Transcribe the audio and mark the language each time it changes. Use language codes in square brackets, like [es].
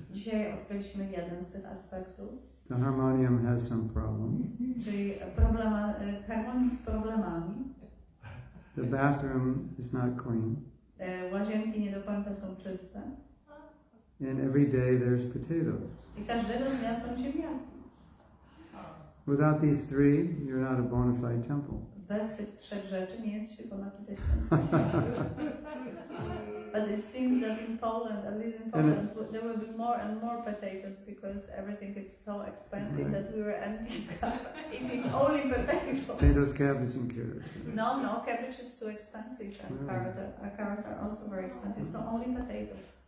[pl] Dzisiaj odkryliśmy jeden z tych aspektów. [en] The harmonium has some problems. [pl] Czyli harmonium z problemami. [en] The bathroom is not clean. [pl] Łazienki nie do końca są czyste. [en] And every day there's potatoes. [pl] I każdego dnia są ziemniaki. [en] Without these three, you're not a bona fide temple. [pl] Bez tych trzech rzeczy nie jest się bona fide świątynią. [en] But it seems that in Poland, at least in Poland, there will be more and more potatoes because everything is so expensive that we were ending up eating only potatoes. Potatoes, cabbage, and carrots. No, cabbage is too expensive, and carrots are also very expensive, so only potatoes.